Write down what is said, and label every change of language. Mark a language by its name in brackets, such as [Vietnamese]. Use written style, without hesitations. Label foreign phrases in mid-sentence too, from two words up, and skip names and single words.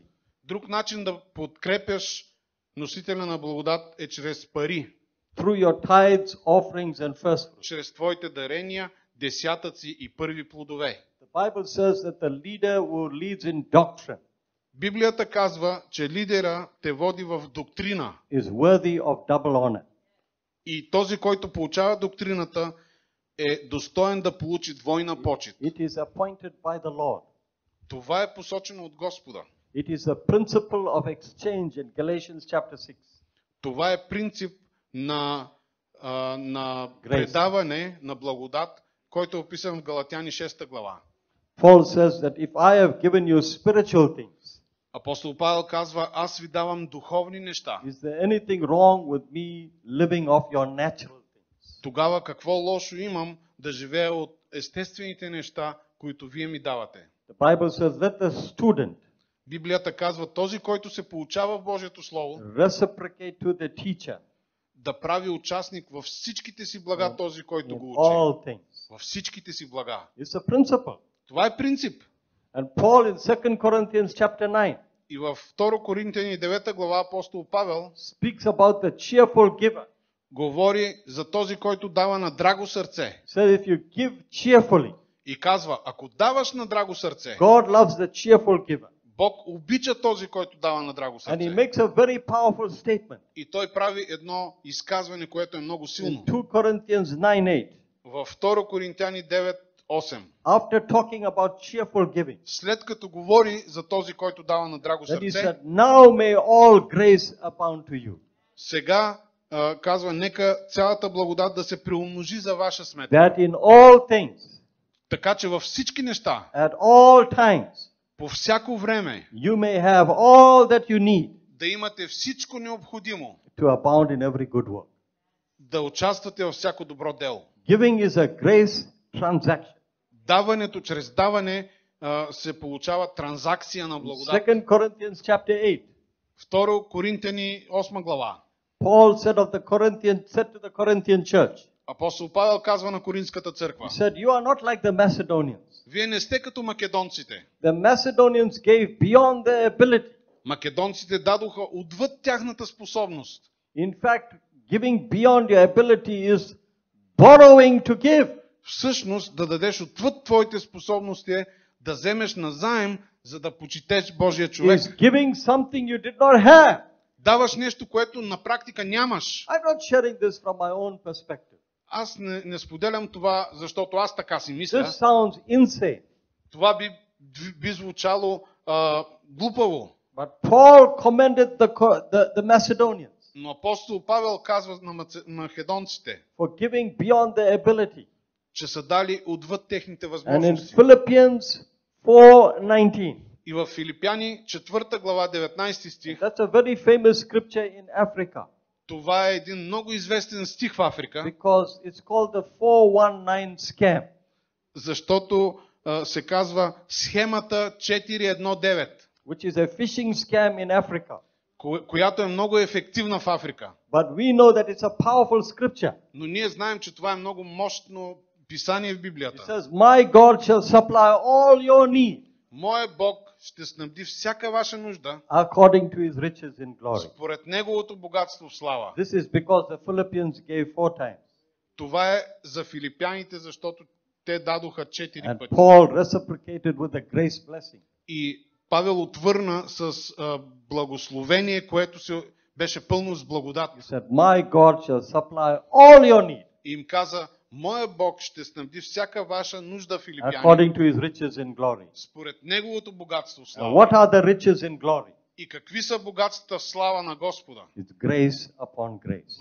[Bulgarian] Друг начин да подкрепяш носителя на благодат е чрез пари, [English] Through your tithes, offerings, and first fruits. [Bulgarian] чрез твоите дарения, десятъци и първи плодове. [English] The Bible says that the leader who leads in doctrine [Bulgarian] Библията казва, че лидера те води в доктрина [English] is worthy of double honor. [Bulgarian] и този, който получава доктрината, е достоен да получи двойна почит. [English] It is appointed by the Lord. [Bulgarian] Това е посочено от Господа. [English] It is a principle of exchange in Galatians chapter 6. [Bulgarian] Това е принцип на предаване на благодат, който е описан в Галатяни 6 глава. [English] Paul says that if I have given you spiritual things, [Bulgarian] Апостол Павел казва, аз ви давам духовни неща. [English] is there anything wrong with me living off your natural things? [Bulgarian] Тогава какво лошо имам да живея от естествените неща, които вие ми давате? [English] The Bible says, let the student [Bulgarian] Библията казва, този, който се получава в Божието Слово, [English] reciprocate to the teacher [Bulgarian] да прави участник във всичките си блага този, който [English] in [Bulgarian] го учи. [English] all things. [Bulgarian] Във всичките си блага. [English] It's a principle. [Bulgarian] Това е принцип. [English] And Paul in 2 Corinthians chapter 9 [Bulgarian] И във 2 Коринтияни 9 глава апостол Павел [English] speaks about the cheerful giver. [Bulgarian] говори за този, който дава на драго сърце. [English] Said if you give cheerfully, [Bulgarian] И казва, ако даваш на драго сърце, [English] God loves the cheerful giver. [Bulgarian] Бог обича този, който дава на драго [English] And he [Bulgarian] сърце. [English] makes a very powerful statement. [Bulgarian] И той прави едно изказване, което е много [English] In [Bulgarian] силно. [English] 2 Corinthians 9:8, [Bulgarian] Във 2 Коринтияни 9:8. [English] after talking about cheerful giving, [Bulgarian] След като говори за този, който дава на драго [English] that he [Bulgarian] сърце, [English] said, now may all grace abound to you, [Bulgarian] сега казва, нека цялата благодат да се преумножи за ваша сметка. [English] that in all things, [Bulgarian] Така че във всички неща, [English] at all times, [Bulgarian] по всяко време, [English] you may have all that you need [Bulgarian] да имате всичко необходимо, [English] to abound in every good work. [Bulgarian] да участвате във всяко добро дело. [English] Giving is a grace transaction. [Bulgarian] Даването, чрез даване се получава транзакция на благодат. [English] 2 Corinthians chapter 8, [Bulgarian] 2 Коринтияни 8 глава. [English] Paul said to the Corinthian church, [Bulgarian] Апостол Павел казва на Коринската църква, [English] he said, you are not like the Macedonians. [Bulgarian] вие не сте като македонците. [English] The Macedonians gave beyond their ability. [Bulgarian] Македонците дадоха отвъд тяхната способност. [English] In fact, giving beyond your ability is borrowing to give. [Bulgarian] Всъщност, да дадеш отвъд твоите способности е да вземеш назаем, за да почитеш Божия човек. [English] Is giving something you did not have. [Bulgarian] Даваш нещо, което на практика нямаш. [English] I'm not sharing this from my own perspective. [Bulgarian] Аз не споделям това, защото аз така си мисля. [English] This sounds insane. [Bulgarian] Това би звучало глупаво. [English] But Paul commended the Macedonians [Bulgarian] Но апостол Павел казва на македонците, [English] for giving beyond their ability. [Bulgarian] че са дали отвъд техните [English] And in [Bulgarian] възможности. [English] Philippians 4:19, [Bulgarian] И в Филипяни 4 глава 19 стих, [English] that's a very famous scripture in Africa [Bulgarian] това е един много известен стих в Африка, [English] because it's called the 419 scam. [Bulgarian] защото се казва схемата 419, [English] Which is a phishing scam in Africa. [Bulgarian] която е много ефективна в Африка. [English] But we know that it's a powerful scripture. [Bulgarian] Но ние знаем, че това е много мощно писание в [English] It [Bulgarian] Библията. [English] says, My God shall supply all your need [Bulgarian] Моя Бог ще снабди всяка ваша нужда [English] according to his riches in glory. [Bulgarian] според Неговото богатство в слава. [English] This is because the Philippians gave 4 times. [Bulgarian] Това е за филипяните, защото те дадоха 4 [English] And [Bulgarian] пъти. [English] Paul reciprocated with a grace blessing. [Bulgarian] И Павел отвърна с благословение, което се беше пълно с благодат. [English] He said, My God shall supply all your need [Bulgarian] И им каза, моя Бог ще снабди всяка ваша нужда, филипяни, [English] according to his riches in glory. [Bulgarian] според Неговото богатство в [English] And [Bulgarian] слава. [English] what are the riches in glory? [Bulgarian] И какви са богатствата в слава на Господа? [English] It's grace upon grace.